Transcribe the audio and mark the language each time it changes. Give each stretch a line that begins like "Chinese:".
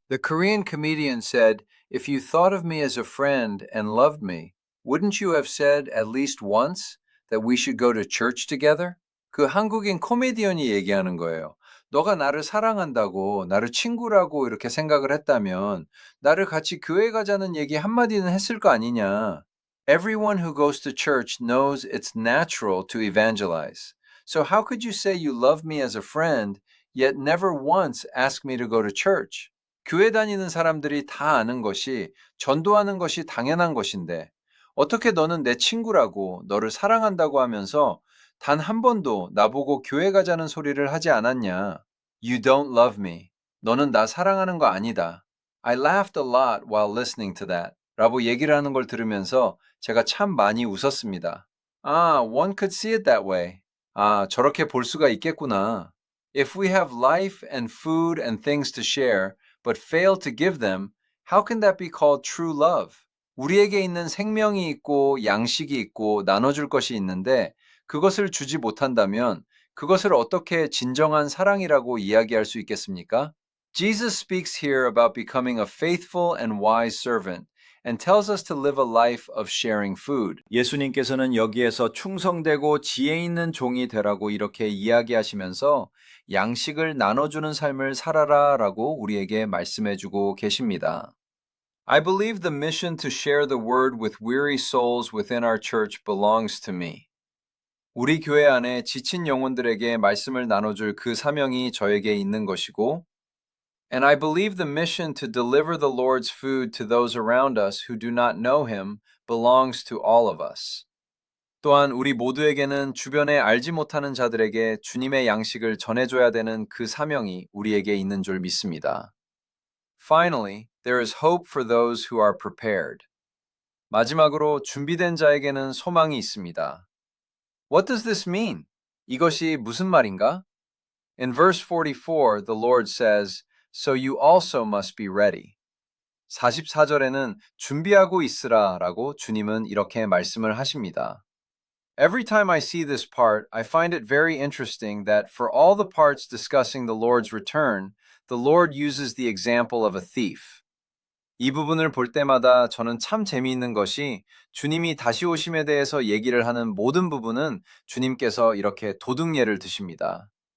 English: The Korean comedian said, "If you thought of me as a friend and loved me, wouldn't you have said at least once that we should go to church together?"
Korean: 그 한국인 코미디언이 얘기하는 거예요. 너가 나를 사랑한다고, 나를 친구라고 이렇게 생각을 했다면 나를 같이 교회 가자는 얘기 한마디는 했을 거 아니냐.
English: Everyone who goes to church knows it's natural to evangelize. So how could you say you love me as a friend, yet never once ask me to go to church?
Korean: 교회 다니는 사람들이 다 아는 것이 전도하는 것이 당연한 것인데 어떻게 너는 내 친구라고 너를 사랑한다고 하면서 단 한 번도 나보고 교회 가자는 소리를 하지 않았냐?
English: You don't love me.
Korean: 너는 나 사랑하는 거 아니다.
English: I laughed a lot while listening to that.
Korean: 라고 얘기를 하는 걸 들으면서 제가 참 많이 웃었습니다.
English: One could see it that way.
Korean: 저렇게 볼 수가 있겠구나.
English: If we have life and food and things to share, but fail to give them, how can that be called true love?
Korean: 우리에게 있는 생명이 있고 양식이 있고 나눠줄 것이 있는데 그것을 주지 못한다면 그것을 어떻게 진정한 사랑이라고 이야기할 수 있겠습니까?
English: Jesus speaks here about becoming a faithful and wise servant and tells us to live a life of sharing food.
Korean: 예수님께서는 여기에서 충성되고 지혜 있는 종이 되라고 이렇게 이야기하시면서 양식을 나눠주는 삶을 살아라 라고 우리에게 말씀해주고 계십니다.
English: I believe the mission to share the word with weary souls within our church belongs to me.
Korean: 우리 교회 안에 지친 영혼들에게 말씀을 나눠줄 그 사명이 저에게 있는 것이고
English: And I believe the mission to deliver the Lord's food to those around us who do not know him belongs to all of us.
Korean: 또한 우리 모두에게는 주변에 알지 못하는 자들에게 주님의 양식을 전해줘야 되는 그 사명이 우리에게 있는 줄 믿습니다.
English: Finally, there is hope for those who are prepared.
Korean: 마지막으로 준비된 자에게는 소망이 있습니다.
English: What does this mean?
Korean: 이것이 무슨 말인가?
English: In verse 44, the Lord says, "So you also must be ready."
Korean: 44절에는 준비하고 있으라 라고 주님은 이렇게 말씀을 하십니다.
English: Every time I see this part, I find it very interesting that for all the parts discussing the Lord's return, the Lord uses the example of a thief.
Korean: 이 부분을 볼 때마다 저는 참 재미있는 것이 주님이 다시 오심에 대해서 얘기를 하는 모든 부분은 주님께서 이렇게 도둑 예를 드십니다.